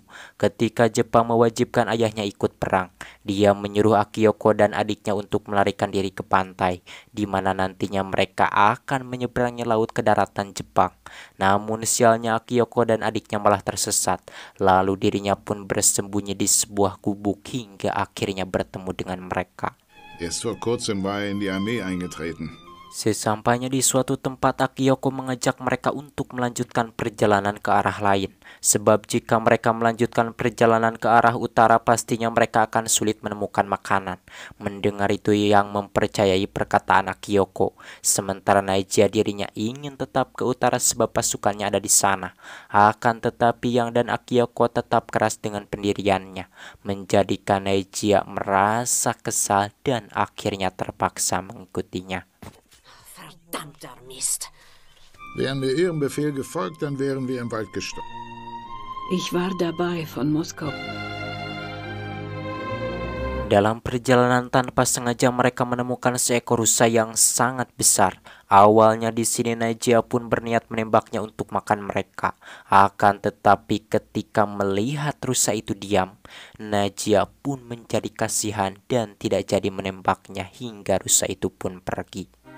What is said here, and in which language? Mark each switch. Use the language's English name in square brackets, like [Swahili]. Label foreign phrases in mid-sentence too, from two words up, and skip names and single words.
[Indonesian] Ketika Jepang mewajibkan ayahnya ikut perang, dia menyuruh Akiyoko dan adiknya untuk melarikan diri ke pantai, di mana nantinya mereka akan menyeberangi laut ke daratan Jepang. Namun sialnya Akiyoko dan adiknya malah tersesat, lalu dirinya pun bersembunyi di sebuah gubuk hingga akhirnya bertemu dengan mereka. [German] Erst vor kurzem war er in die Armee eingetreten. [Indonesian] Sesampainya di suatu tempat, Akiyoko mengajak mereka untuk melanjutkan perjalanan ke arah lain. Sebab jika mereka melanjutkan perjalanan ke arah utara, pastinya mereka akan sulit menemukan makanan. Mendengar itu Yang mempercayai perkataan Akiyoko. Sementara Naija dirinya ingin tetap ke utara sebab pasukannya ada di sana. Akan tetapi Yang dan Akiyoko tetap keras dengan pendiriannya, menjadikan Naija merasa kesal dan akhirnya terpaksa mengikutinya. [German] Verdammter Mist. Wären wir Ihrem Befehl gefolgt, dann wären wir im Wald gestorben. Ich war dabei von Moskau. [Indonesian] Dalam perjalanan tanpa sengaja mereka menemukan seekor rusa yang sangat besar. Awalnya di sini Naija pun berniat menembaknya untuk makan mereka. Akan tetapi ketika melihat rusa itu diam, Naija pun menjadi kasihan dan tidak jadi menembaknya hingga rusa itu pun pergi.